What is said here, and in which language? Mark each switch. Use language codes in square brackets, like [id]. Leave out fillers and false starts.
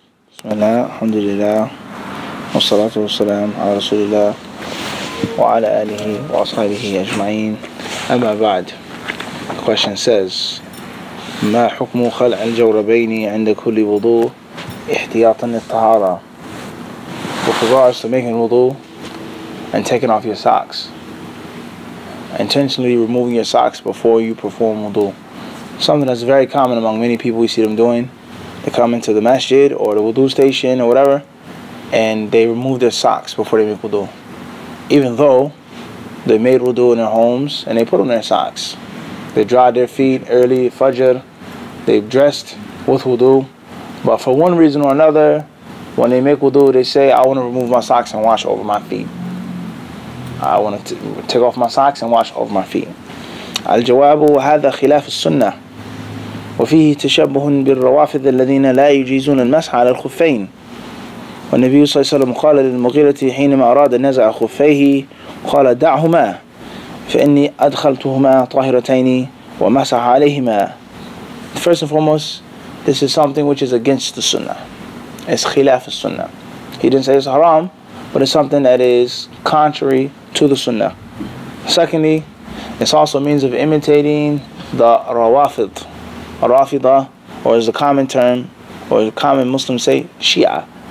[ar] بسم الله الحمد لله والصلاة والسلام على رسول الله وعلى آله وأصحابه أجمعين أما بعد. [en] The question says [ar] ما حكم خلع الجوربين عند كل وضوء احتياطا للطهارة? [en] With regards to making wudu and taking off your socks, intentionally removing your socks before you perform wudu, something that's very common among many people. We see them doing. They come into the masjid or the wudu station or whatever, and they remove their socks before they make wudu, even though they made wudu in their homes and they put on their socks. They dried their feet early, fajr, they've dressed with wudu, but for one reason or another, when they make wudu, they say, I want to remove my socks and wash over my feet. I want to take off my socks and wash over my feet. [ar] الجواب هذا خلاف السنة وفيه تشبه بالروافض الذين لا يجيزون المسح على الخفين. والنبي صلى الله عليه وسلم قال للمغيرة حينما أراد نزع خفيه قال دعهما فإني أدخلتهما طاهرتين ومسح عليهما. [en] First and foremost, this is something which is against the sunnah. It's khilaf al-sunnah. He didn't say it's haram, but it's something that is contrary to the sunnah. Secondly, it's also a means of imitating the rawafid. Rafida, or as the common term, or the common Muslims say, Shia.